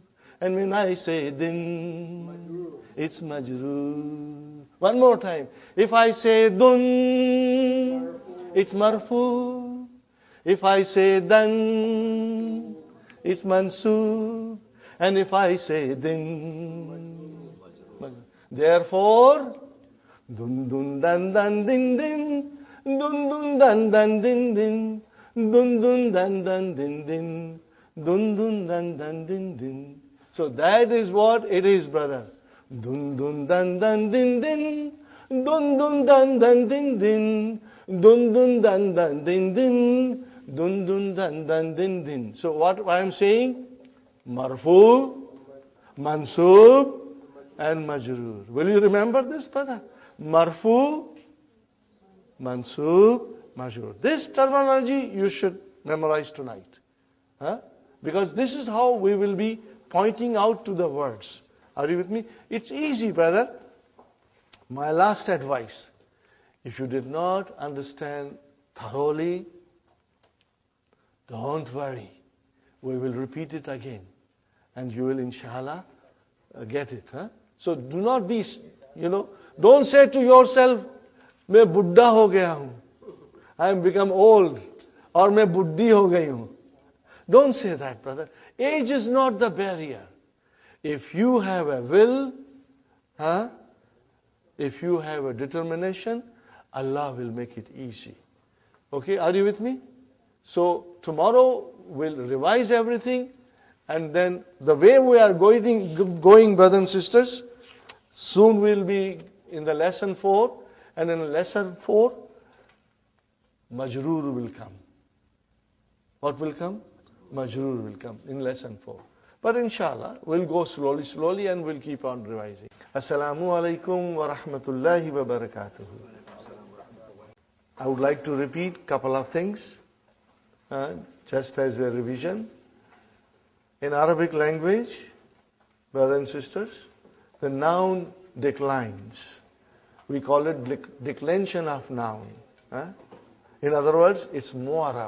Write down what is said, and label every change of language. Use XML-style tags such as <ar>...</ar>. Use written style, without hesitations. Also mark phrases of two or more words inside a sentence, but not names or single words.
<en>And when I say din, it's majroor. One more time. If I say dun, it's marfu. If I say dan, it's mansoob. And if I say din, therefore, dun dun dan dan din din, dun dun dan dan din din, dun dun dan dan din din, dun dun dan dan din din. So that is what it is, brother. Dun dun dan dan din din, dun dun dan dan din din, dun dun dan dan din din, dun dun dan dan din din. So what I am saying?</en> <ar>مرفوع، منصوب, and majroor.</ar> <en>Will you remember this, brother?</en> <ar>مرفوع، منصوب، مجرور.</ar> <en>This terminology you should memorize tonight. Huh? Because this is how we will be pointing out to the words. Are you with me? It's easy, brother. My last advice, if you did not understand thoroughly, don't worry. We will repeat it again. And you will, inshallah, get it. Huh? So do not be, don't say to yourself,</en> <hi>मैं बुड्ढा हो गया हूँ.</hi> <en>I have become old. Or</en> <hi>मैं बुड्ढी हो गई हूँ.</hi> <en>Don't say that, brother. Age is not the barrier. If you have a will, if you have a determination, Allah will make it easy. Okay, are you with me? So tomorrow we'll revise everything, and then the way we are going, brothers and sisters, soon we'll be in the lesson 4, and in lesson 4, majroor will come. What will come? Majroor will come in lesson 4. But inshallah, we'll go slowly, and we'll keep on revising.</en> <ar>السلام عليكم ورحمة الله وبركاته.</ar> <en>I would like to repeat a couple of things, just as a revision. In Arabic language, brothers and sisters, the noun declines. We call it declension of noun. In other words, it's mu'arab.</en>